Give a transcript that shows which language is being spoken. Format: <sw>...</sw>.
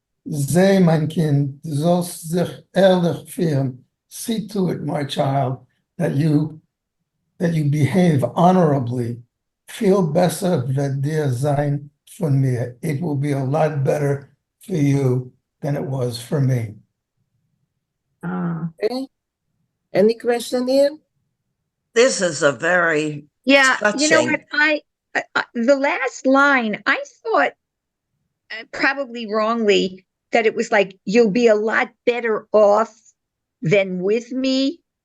<yi>Sei, mein Kind, du sollst sich ehrlich führen.</yi> <en>See to it, my child, that you behave honorably.</en> <yi>Viel besser wird dir sein von mir.</yi> <en>It will be a lot better for you than it was for me. Okay. Any question here? This is a very Yeah, touching. you know what? I the last line, I thought probably wrongly that it was like you'll be a lot better off than with me.</en>